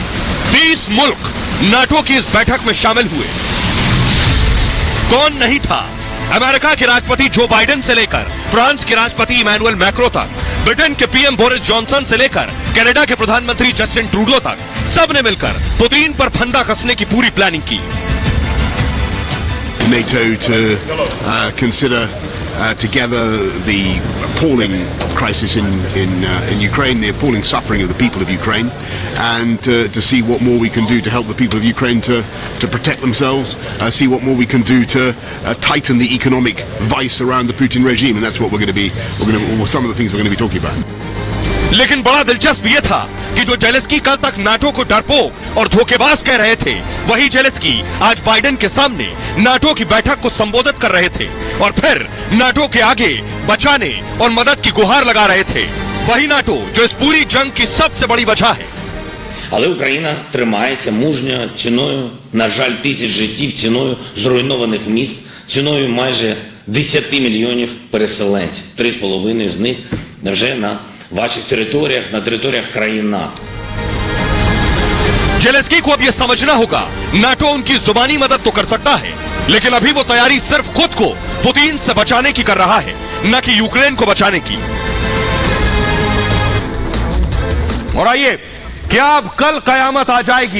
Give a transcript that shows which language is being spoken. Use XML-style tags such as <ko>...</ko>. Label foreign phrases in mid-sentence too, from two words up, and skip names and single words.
<hi>30 मुल्क नाटो की इस बैठक में शामिल हुए। कौन नहीं था? अमेरिका के राष्ट्रपति जो बाइडेन से लेकर फ्रांस के राष्ट्रपति इमैनुअल मैक्रो तक, ब्रिटेन के पीएम बोरिस जॉनसन से लेकर कनाडा के प्रधानमंत्री जस्टिन ट्रूडो तक, सबने मिलकर पुतिन पर फंदा कसने की पूरी प्लानिंग की।</hi> <en>NATO to consider together the appalling crisis in Ukraine, the appalling suffering of the people of Ukraine, and to see what more we can do to help the people of Ukraine to protect themselves, see what more we can do to tighten the economic vice around the Putin regime, and that's what some of the things we're going to be talking about.</en> <hi>लेकिन बड़ा दिलचस्प यह था कि जो ज़ेलेंस्की कल तक नाटो को डरपोक और धोखेबाज कह रहे थे, वही ज़ेलेंस्की आज बाइडेन के सामने नाटो की बैठक को संबोधित कर रहे थे और फिर नाटो के आगे बचाने और मदद की गुहार लगा रहे थे। वही नाटो जो इस पूरी जंग की सबसे बड़ी वजह है।</hi> <uk>Але Україна тримається мужньо ціною, на жаль, тисяч життів, ціною зруйнованих міст, ціною майже 10 мільйонів переселенців. 3,5 з них вже на ваших територіях, на територіях країн НАТО.</uk> <hi>जेलेंस्की को अब यह समझना होगा, नाटो उनकी जुबानी मदद तो कर सकता है, लेकिन अभी वो तैयारी सिर्फ खुद को पुतिन से बचाने की कर रहा है, न कि यूक्रेन को बचाने की। और आइए, क्या अब कल कयामत आ जाएगी?</hi>